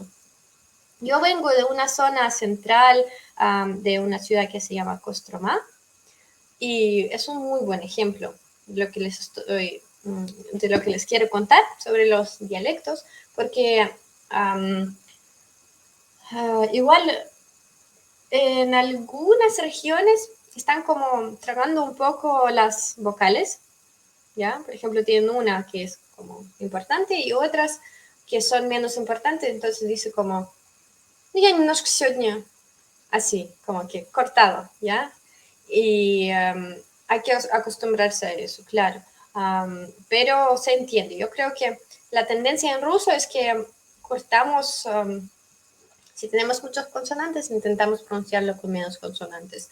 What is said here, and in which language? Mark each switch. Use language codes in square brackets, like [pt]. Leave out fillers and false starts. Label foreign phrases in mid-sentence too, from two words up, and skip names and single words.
[es] Yo vengo de una zona central de una ciudad que se llama Kostromá y es un muy buen ejemplo de lo que de lo que les quiero contar sobre los dialectos, porque igual en algunas regiones están como tragando un poco las vocales, ¿ya? Por ejemplo, tienen una que es como importante y otras que son menos importantes, entonces dice como, [ru] я немножко сегодня, [es] así, como que cortado, ¿ya? Y hay que acostumbrarse a eso, claro. Pero se entiende. Yo creo que la tendencia en ruso es que cortamos, si tenemos muchas consonantes, intentamos pronunciarlo con menos consonantes.